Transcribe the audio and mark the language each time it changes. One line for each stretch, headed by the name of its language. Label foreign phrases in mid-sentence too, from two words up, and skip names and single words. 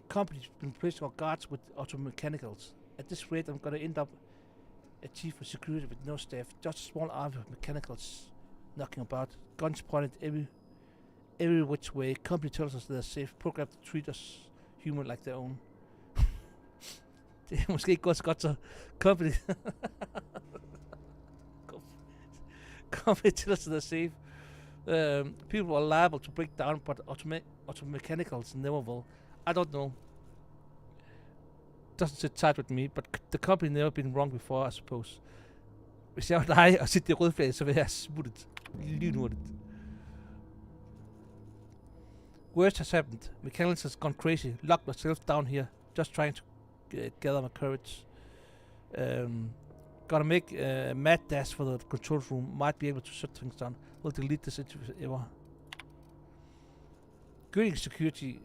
English: Company's been placing our guards with automechanicals. At this rate, I'm gonna end up a chief of security with no staff. Just a small army of mechanicals knocking about. Guns pointed every which way. Company tells us they're safe. Programmed to treat us human like their own.
Danish: Det er måske ikke godt så godt, så company...
English: company tells us they're safe. People are liable to break down, but automechanicals never will. I don't know. Doesn't sit tight with me, but the company never been wrong before, I suppose.
Danish: Hvis jeg var dig og sidder i rødflag, så vil jeg smuttet lynhurtigt.
English: Worst has happened. Mechanicals has gone crazy. Locked myself down here, just trying to gather my courage. Gotta make a mad dash for the control room. Might be able to shut things down. Will delete this ever. Greetings, security.